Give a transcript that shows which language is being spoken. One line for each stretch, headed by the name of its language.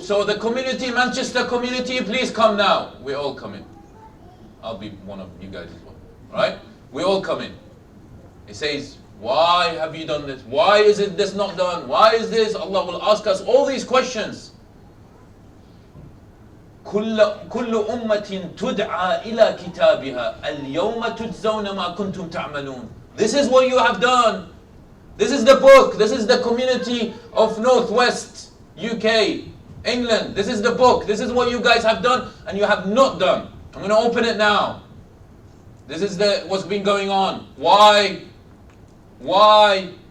English: So the community, Manchester community, please come now. We're all coming. I'll be one of you guys as well. Right? We're all coming. It says, why have you done this? Why is it this not done? Why is this? Allah will ask us all these questions.
Arabic: كل أمة تدعى إلى كتابها اليوم تجزون ما كنتم تعملون.
English: This is what you have done. This is the book. This is the community of Northwest UK, England. This is the book. This is what you guys have done and you have not done. I'm going to open it now. This is what's been going on. Why?